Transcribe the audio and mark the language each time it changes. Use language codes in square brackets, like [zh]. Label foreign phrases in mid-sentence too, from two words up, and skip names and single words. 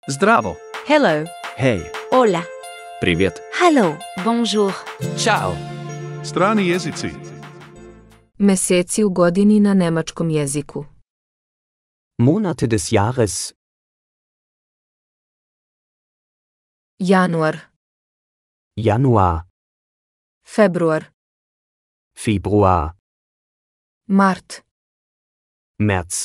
[sr] Zdravo. Hello. Hej. Hola. Привет. Hello. Bonjour. Ćao. Strani jezici. Meseci u godini na nemačkom jeziku. [de] Monate des Jahres: Januar, Januar, februar, Februar, mart, März,